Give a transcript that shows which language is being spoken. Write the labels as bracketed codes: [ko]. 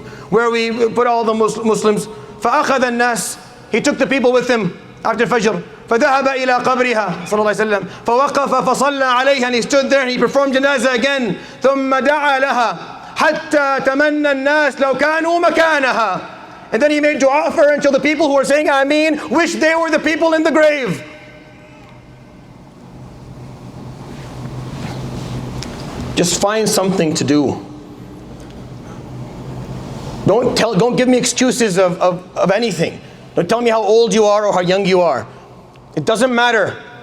[en] Where we put all the Muslims. [ar] فأخذ الناس. [en] He took the people with him after Fajr. [ar] فذهب إلى قبرها صلى الله عليه وسلم فوقف فصلى عليها, [en] and he stood there and he performed janazah again. [ar] ثم دعا لها حتى تمنى الناس لو كانوا مكانها. [en] And then he made dua for her until the people who were saying Ameen wish they were the people in the grave. Just find something to do. Don't give me excuses of anything. Don't tell me how old you are or how young you are. It doesn't matter.